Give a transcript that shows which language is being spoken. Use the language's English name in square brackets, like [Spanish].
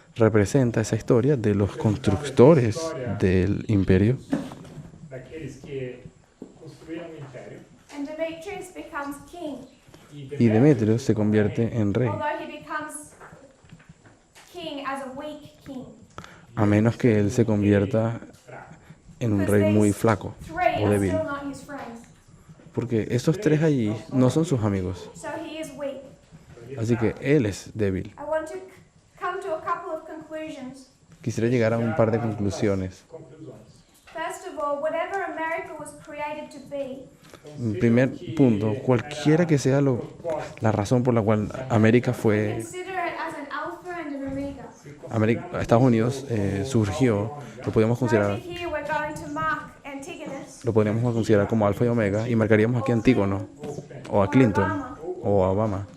[Spanish] representa esa historia de los constructores del imperio. [Portuguese] daqueles que construíram um império. [English] And Demetrius becomes king, [Spanish] Y Demetrio se convierte en rey, [English] although he becomes king as a weak king. [Spanish] a menos que él se convierta en un rey muy flaco [English] Three [Spanish] o [English] are [Spanish] débil. [English] still not his friends, [Spanish] Porque esos tres allí no son sus amigos, [English] so he is weak. [Spanish] así que él es débil. [English] I want to come to a couple of conclusions. [Spanish] Quisiera llegar a un par de conclusiones. [Portuguese] Conclusões. [English] First of all, whatever America was created to be, [Spanish] En primer punto, cualquiera que sea la razón por la cual América fue, [English] consider it as an alpha and an omega. [Spanish] Estados Unidos surgió, lo podríamos considerar, [English] Noted here we're going to mark Antigonus, [Spanish] lo podríamos considerar como alfa y omega y marcaríamos aquí a Antígono o a Clinton o a Obama.